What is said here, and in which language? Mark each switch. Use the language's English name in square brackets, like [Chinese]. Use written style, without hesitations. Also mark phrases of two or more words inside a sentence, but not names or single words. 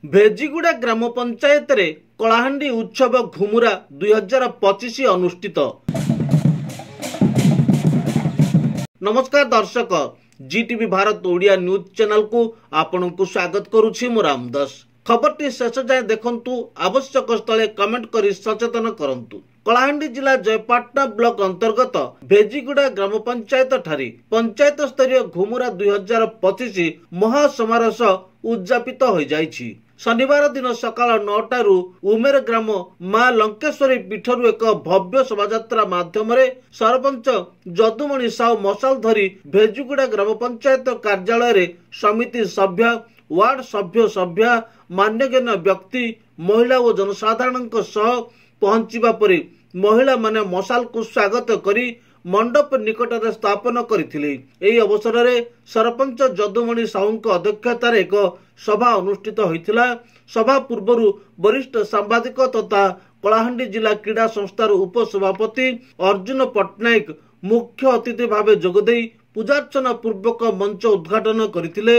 [Odia] ଭେଜୀଗୁଡ଼ା ଗ୍ରାମ ପଞ୍ଚାୟତ ରେ କଳାହାଣ୍ଡି ଉତ୍ସବ ଘୁମୁରା 2025 ଅନୁଷ୍ଠିତ। ନମସ୍କାର ଦର୍ଶକ, ଜିଟିଭି ଭାରତ ଓଡ଼ିଆ [English] news channel [Odia] କୁ ଆପଣ ଙ୍କୁ ସ୍ୱାଗତ କରୁଛି ମୁଁ ରାମଦାସ। ଖବରଟି ଶେଷ ଯାଏ ଦେଖନ୍ତୁ, ଆବଶ୍ୟକ ସ୍ଥଳେ କମେଣ୍ଟ କରି ସଚେତନ କରନ୍ତୁ। କଳାହାଣ୍ଡି ଜିଲ୍ଲା ଜୟପାଟଣା ବ୍ଲକ ଅନ୍ତର୍ଗତ ଭେଜୀଗୁଡ଼ା ଗ୍ରାମ ପଞ୍ଚାୟତ ଠାରେ ପଞ୍ଚାୟତ ସ୍ତରୀୟ ଘୁମୁରା 2025 ମହାସମାରୋହ ଉଦଯାପିତ ହୋଇ ଯାଇଛି। ଶନିବାର ଦିନ ସକାଳ 9ଟାରୁ ଉମେର ଗ୍ରାମ ମା ଲଙ୍କେଶ୍ୱରୀ ପୀଠରୁ ଏକ ଭବ୍ୟ ଶୋଭାଯାତ୍ରା ମାଧ୍ୟମ ସରପଞ୍ଚ ଯଦୁମଣି ସାହୁ ମଶାଲ ଧରି ଭେଜୀଗୁଡ଼ା ଗ୍ରାମ ପଞ୍ଚାୟତ କାର୍ଯ୍ୟାଳୟ ରେ ସମିତି ସଭ୍ୟ, ୱାର୍ଡ ସଭ୍ୟ ମାନ୍ୟଗଣ୍ୟ ବ୍ୟକ୍ତି, ମହିଳା ଓ ଜନସାଧାରଣ ସହ ପହଞ୍ଚିବା ପରେ ମହିଳା ମାନେ ମଶାଲ କୁ ସ୍ୱାଗତ କରି ମଣ୍ଡପ ନିକଟ ସ୍ଥାପନ କରିଥିଲେ। ଏହି ଅବସର ରେ ସରପଞ୍ଚ ଯଦୁମଣି ସାହୁ ଅଧ୍ୟକ୍ଷତାର ଏକ ସଭା ଅନୁଷ୍ଠିତ ହୋଇଥିଲା। ସଭା ପୂର୍ବରୁ ବରିଷ୍ଠ ସାମ୍ବାଦିକ ତଥା କଳାହାଣ୍ଡି ଜିଲ୍ଲା କ୍ରୀଡ଼ା ସଂସ୍ଥାର ଉପସଭାପତି ଅର୍ଜୁନ ପଟ୍ଟନାୟକ ମୁଖ୍ୟ ଅତିଥି ଭାବେ ଯୋଗଦେଇ ପୂଜାର୍ଚ୍ଚନା ପୂର୍ବକ ମଞ୍ଚ ଉଦଘାଟନ କରିଥିଲେ।